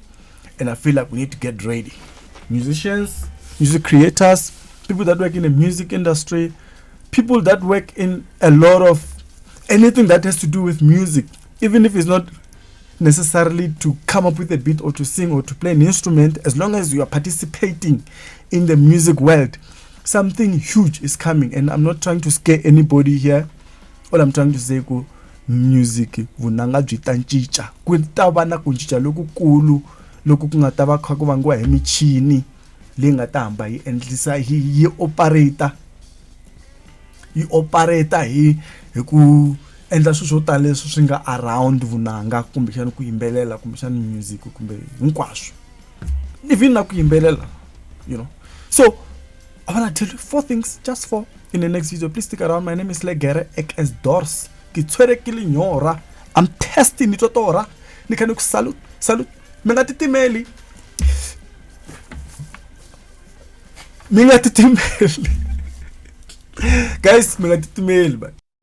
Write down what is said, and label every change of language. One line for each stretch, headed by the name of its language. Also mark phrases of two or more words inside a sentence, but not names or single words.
English: And I feel like we need to get ready. Musicians, music creators, people that work in the music industry, people that work in a lot of anything that has to do with music, even if it's not necessarily to come up with a beat or to sing or to play an instrument, as long as you are participating in the music world, something huge is coming. And I'm not trying to scare anybody here. All I'm trying to say is music
Tsonga: vunanga byi ta cinca, ku ta va na ku cinca lokukulu loku ku nga ta va kha ku vangiwa hi michini leyi nga ta hamba yi endlisa yi operate hi ku endla swilo swo tala leswi swi nga around vunanga kumbe xana ku yimbelela kumbe xana music kumbe hinkwaswo, even na ku yimbelela,
English: you know. So I want to tell you 4 things, just 4 in the next video. Please stick around. My name is Legere X Dors. I'm testing it tora.
Tsonga: Ni kan ku salute. Minga titimeli. Guys, minga titimeli.